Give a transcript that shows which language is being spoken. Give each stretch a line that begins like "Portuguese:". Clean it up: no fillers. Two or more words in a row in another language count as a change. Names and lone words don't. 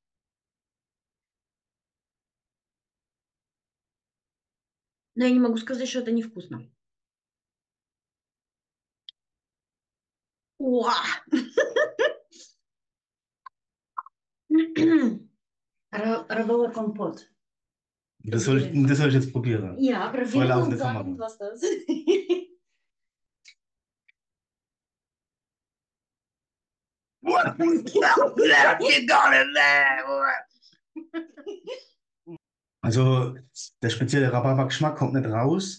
Russian: Но я не могу сказать, что это невкусно. Уа! Рабовый компот.
German: Das soll ich jetzt probieren. Ja, Vor probieren laufender und sagen, Kamera. was das. Also der spezielle Rhabarber-Geschmack kommt nicht raus.